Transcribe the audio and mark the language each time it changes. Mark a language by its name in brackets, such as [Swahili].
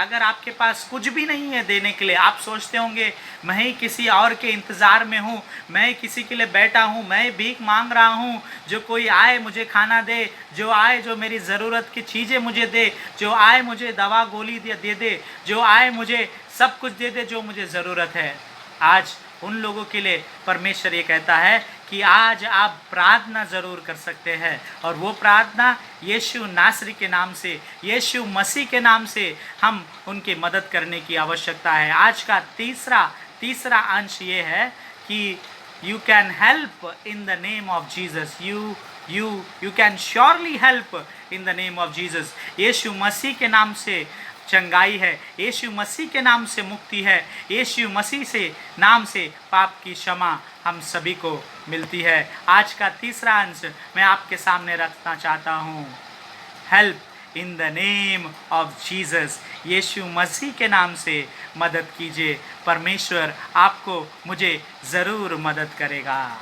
[Hindi] अगर आपके पास कुछ भी नहीं है देने के लिए, आप सोचते होंगे मैं ही किसी और के इंतज़ार में हूँ, मैं किसी के लिए बैठा हूँ, मैं भीख मांग रहा हूँ, जो कोई आए मुझे खाना दे, जो आए जो मेरी ज़रूरत की चीज़ें मुझे दे, जो आए मुझे दवा गोली दे दे, जो आए मुझे सब कुछ दे दे जो मुझे ज़रूरत है। आज उन लोगों के लिए परमेश्वर ये कहता है कि आज आप प्रार्थना ज़रूर कर सकते हैं, और वो प्रार्थना यीशु नासरी के नाम से, यीशु मसीह के नाम से हम उनकी मदद करने की आवश्यकता है। आज का तीसरा अंश ये है कि [English] you can help in the name of Jesus. You can surely help in the name of Jesus. [Hindi] यीशु मसीह के नाम से चंगाई है, यीशु मसीह के नाम से मुक्ति है, यीशु मसीह से नाम से पाप की क्षमा हम सभी को मिलती है। आज का तीसरा अंश मैं आपके सामने रखना चाहता हूँ। [English] Help in the name of Jesus. [Hindi] यीशु मसीह के नाम से मदद कीजिए, परमेश्वर आपको मुझे ज़रूर मदद करेगा।